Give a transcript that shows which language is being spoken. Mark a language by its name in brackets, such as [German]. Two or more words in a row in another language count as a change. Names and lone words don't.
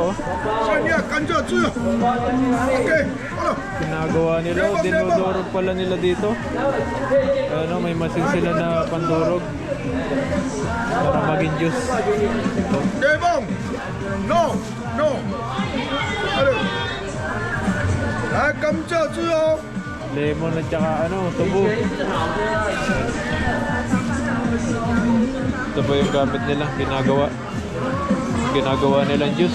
[Chinese] Oh. 下面甘蔗汁，OK， 好了。 [Filipino] Ginagawa nila, dinudurog pala nila dito. Ano, may masin sila na pandurog para maging juice. Ito. [English] ，No no， [Chinese] 好了，来甘蔗汁哦。 [Filipino] Lemon at saka ano, tubo. Ito po yung gamit nila, ginagawa nilang juice.